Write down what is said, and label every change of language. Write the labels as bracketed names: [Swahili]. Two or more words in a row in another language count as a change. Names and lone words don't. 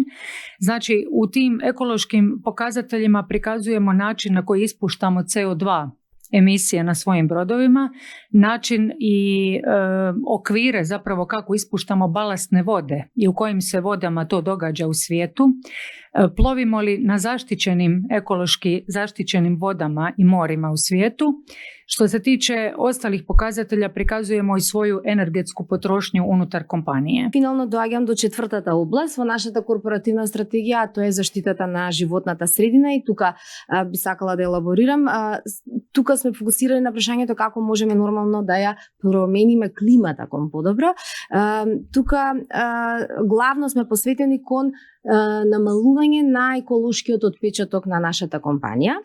[Croatian] Znači, u tim ekološkim pokazateljima prikazujemo način na koji ispuštamo CO2 emisije na svojim brodovima, način i okvire zapravo kako ispuštamo balastne vode i u kojim se vodama to događa u svijetu. Plovimo li na zaštićenim, ekološki zaštićenim vodama i morima u svijetu. Što se tiče ostalih pokazatelja, prikazujemo i svoju energetsku potrošnju unutar kompanije. [Macedonian] Финално доаѓам до четвртата област во нашата корпоративна стратегија, а тоа е заштитата на животната средина и тука би сакала да елаборирам. Тука сме фокусирани на прашањето како можеме нормално да ја промениме климата кон подобро. Тука главно сме посветени кон намалување на еколошкиот отпечаток на нашата компанија.